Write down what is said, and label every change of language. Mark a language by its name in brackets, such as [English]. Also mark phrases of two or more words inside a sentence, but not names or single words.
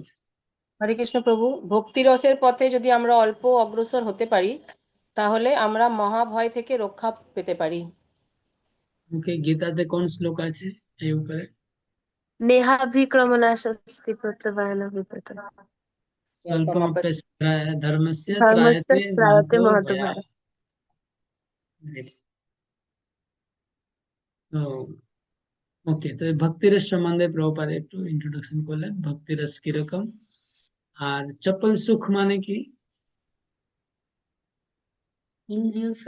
[Bangla] হরে কৃষ্ণ প্রভু, ভক্তি রসের পথে যদি আমরা অল্প অগ্রসর হতে পারি, তাহলে আমরা মহাভয় থেকে রক্ষা পেতে পারি। ওকে, গীতাতে কোন শ্লোক আছে এই উপরে? [Sanskrit] নেহাভিক্রমনাশস্তি প্রত্যবায়ন বিপদ স্বল্পমপ্যস্য ধর্মস্য ধর্মস্য ত্রায়তে ত্রায়তে মহতো মহতো ভয়াৎ। [Bangla] ভয়। তো ওকে, তো ভক্তি রস সম্বন্ধে প্রভুপাদ একটু ইন্ট্রোডাকশন করলেন, ভক্তি রস কিরকম। আর চপল সুখ মানে কি? ইন্দ্রিয় সুখ।